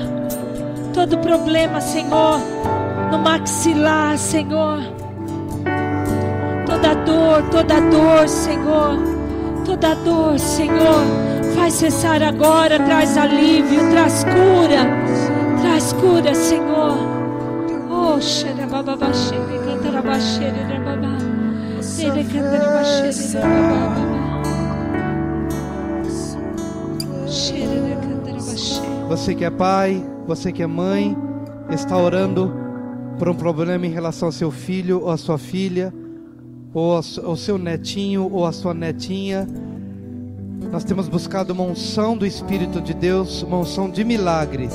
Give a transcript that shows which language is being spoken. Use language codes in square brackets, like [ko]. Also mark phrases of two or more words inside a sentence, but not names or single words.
[pt] Todo problema, Senhor, no maxilar, Senhor. Toda dor, Senhor. Toda dor, Senhor, faz cessar agora, traz alívio, traz cura, Senhor. Oh, xerababaxere, cantarabaxere, rababá, ele cantarabaxere, rababá, xere, cantarabaxere. Você que é pai, você que é mãe, está orando por um problema em relação ao seu filho ou à sua filha, ou ao seu netinho ou a sua netinha. Nós temos buscado uma unção do Espírito de Deus, uma unção de milagres.